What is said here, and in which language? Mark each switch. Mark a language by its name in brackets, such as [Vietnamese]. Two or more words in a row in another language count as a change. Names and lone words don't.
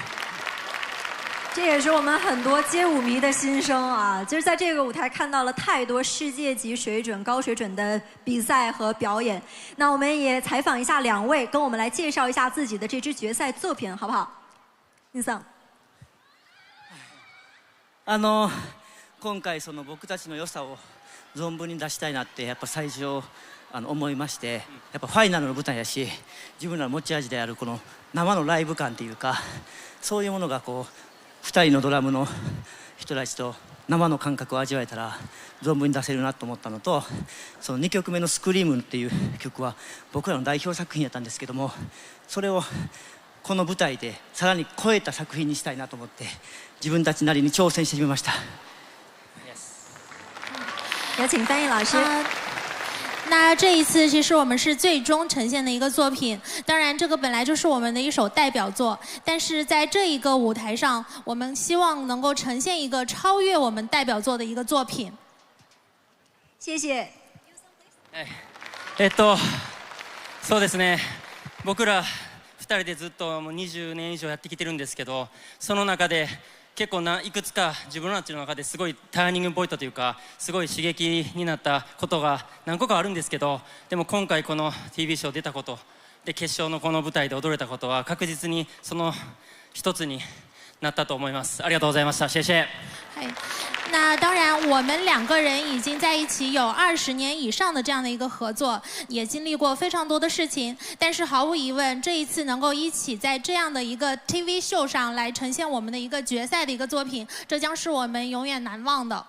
[Chinese] 这也是我们很多街舞迷的心声啊！就是在这个舞台看到了太多世界级水准、高水准的比赛和表演。那我们也采访一下2位，跟我们来介绍一下自己的这支决赛作品，好不好？林桑。 [Japanese] 今回その僕たちの良さを存分に出したいなってやっぱ最初思いまして、やっぱファイナルの舞台やし、自分らの持ち味であるこの生のライブ感っていうか、そういうものがこう。2人のドラムの人たちと生の感覚を味わえたら存分に出せるなと思ったのと、その2曲目の「スクリームっていう曲は僕らの代表作品やったんですけども、それをこの舞台でさらに超えた作品にしたいなと思って自分たちなりに挑戦してみました。 [Chinese] 有请翻译老师。那这一次其实我们是最终呈现的一个作品，当然这个本来就是我们的一首代表作，但是在这一个舞台上，我们希望能够呈现一个超越我们代表作的一个作品。谢谢。 [Japanese] そうですね。僕ら2人でずっともう20年以上やってきてるんですけど、その中で結構いくつか自分たちの中ですごいターニングポイントというか、すごい刺激になったことが何個かあるんですけど、でも今回この TV ショー出たことで決勝のこの舞台で踊れたことは確実にその一つになったと思います。ありがとうございました。 [Chinese] 谢谢。那当然，我们2个人已经在一起有20年以上的这样的一个合作，也经历过非常多的事情。但是毫无疑问，这一次能够一起在这样的一个 TV 秀上来呈现我们的一个决赛的一个作品，这将是我们永远难忘的。